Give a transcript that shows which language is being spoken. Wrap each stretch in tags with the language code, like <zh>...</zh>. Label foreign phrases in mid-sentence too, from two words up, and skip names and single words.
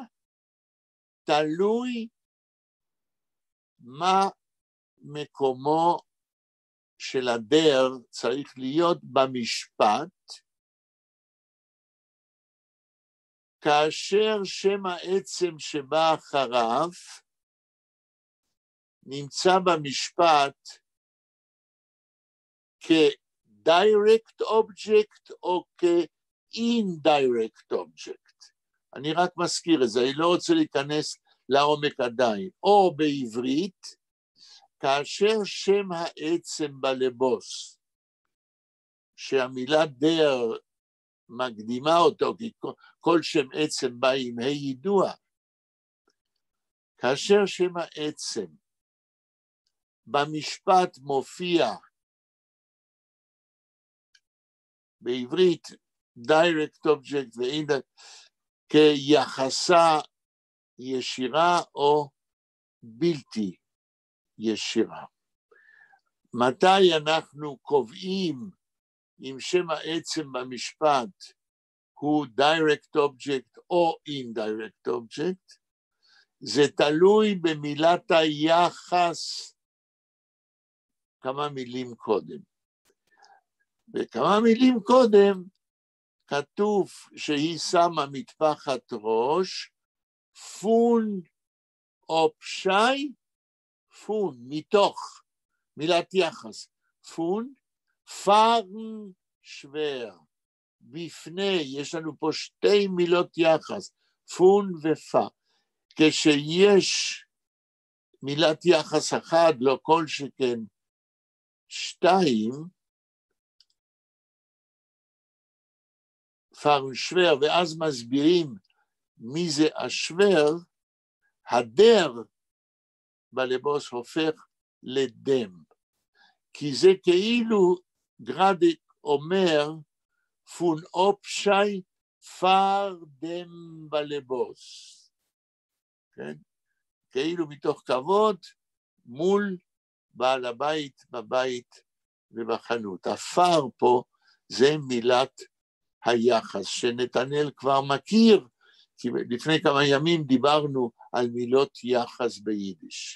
<he>תלוי מה מקומו של הדר צריך להיות במשפט, כאשר שם העצם שבא אחריו נמצא במשפט כ-</he> <en>direct object</en> <he>או כ-</he> <en>indirect object.</en> <he>אני רק מזכיר את זה, אני לא רוצה להיכנס לעומק עדיין. או בעברית, כאשר שם העצם בלבוס, שהמילה דר מקדימה אותו, כי כל שם עצם בא עם הידוע, כאשר שם העצם במשפט מופיע בעברית</he> <en>direct object</en> <he>כיחסה ישירה או בלתי ישירה. מתי אנחנו קובעים אם שם העצם במשפט הוא</he> <en>direct object</en> <he>או</he> <en>indirect object?</en> <he>זה תלוי במילת היחס כמה מילים קודם. וכמה מילים קודם כתוב שהיא שמה מטפחת ראש,</he> <yi>פון אופשי, פון,</yi> <he>מתוך, מילת יחס, פון,</he> <yi>פארן שוור,</yi> <he>בפני, יש לנו פה שתי מילות יחס, פון ופא. כשיש מילת יחס אחד, לא כל שכן שתיים,</he> <yi>פארן שוור,</yi> <he>ואז מסבירים מי זה השוור, הדר בלבוס הופך לדם. כי זה כאילו גרדיק אומר,</he> <yi>פון אופשי פאר דם בלבוס.</yi> <he>כן? כאילו מתוך כבוד מול בעל הבית בבית ובחנות. הפאר פה זה מילת היחס שנתנאל כבר מכיר, כי לפני כמה ימים דיברנו על מילות יחס ביידיש.</he>